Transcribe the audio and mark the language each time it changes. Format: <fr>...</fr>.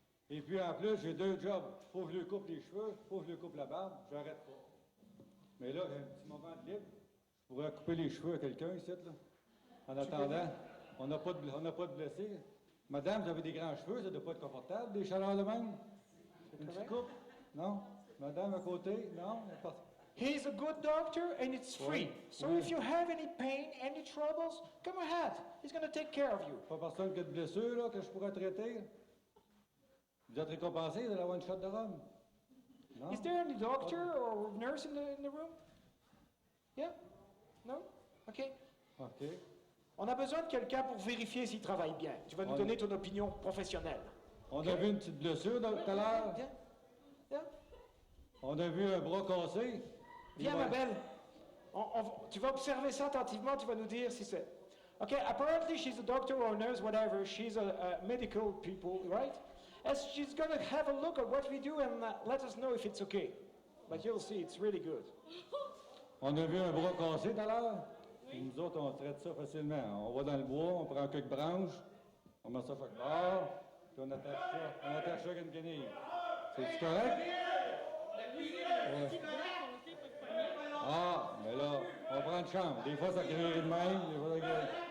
<fr>Et puis en plus, j'ai 2 jobs. Faut que je lui coupe les cheveux, faut que je lui coupe la barbe, j'arrête pas. Mais là, j'ai un petit moment de libre. Je pourrais couper les cheveux à quelqu'un ici, là. En attendant, on n'a pas de blessés. Madame, vous avez des grands cheveux, ça ne doit pas être confortable, des chaleurs de même? Une petite coupe? Non? Madame à côté? Non?</fr> <en>He's a good doctor and it's free. So if you have any pain, any troubles, come ahead. He's going to take care of you.</en> <fr>Pas personne qui a de blessure, là, que je pourrais traiter? Vous êtes récompensé de l'avoir une shot de rhum? Non?</fr> <en>Is there any doctor or nurse in the room? Yeah? No? OK. OK.</en> <fr>On a besoin de quelqu'un pour vérifier s'il travaille bien. Tu vas nous donner ton opinion professionnelle. On a vu une petite blessure tout à l'heure. Viens. On a vu un bras cassé. Viens, ma belle. Tu vas observer ça attentivement, tu vas nous dire si c'est...</fr> <en>Okay, apparently she's a doctor or a nurse, whatever. She's a medical people, right? And she's going to have a look at what we do and let us know if it's okay. But you'll see, it's really good.</en> <fr>On a vu un bras cassé tout à l'heure. Nous autres, on traite ça facilement. On va dans le bois, on prend quelques branches, on met ça quelque part, puis on attache ça avec une guenille. C'est-tu correct? Ouais. Ah, mais là, on prend une chambre. Des fois, ça crée de même. Des fois, ça crée...</fr>